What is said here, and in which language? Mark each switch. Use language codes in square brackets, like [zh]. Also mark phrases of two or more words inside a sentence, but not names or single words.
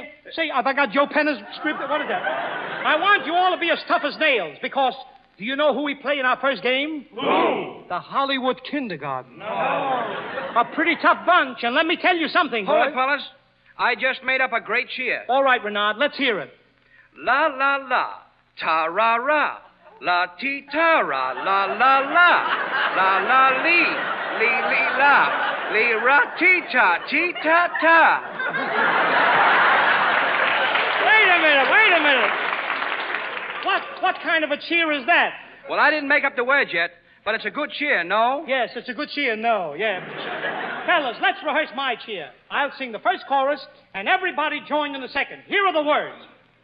[en] Say, have I got Joe Penna's script? What is that? I want you all to be as tough as nails, because do you know who we play in our first game? Who? The Hollywood Kindergarten. No. A pretty tough bunch, and let me tell you something, Hold boys. it, fellas. I just made up a great cheer. All right, Renard, let's hear it. La, la, la. Ta-ra-ra. La-ti-ta-ra. La, la, la. La-la-lee. Lee-lee-la. Lee-ra-ti-ta. Ti-ta-ta. Wait a minute. What kind of a cheer is that? Well, I didn't make up the words yet, but it's a good cheer, no? Yes, it's a good cheer, no, yeah. Fellas, let's rehearse my cheer. I'll sing the first chorus, and everybody join in the second.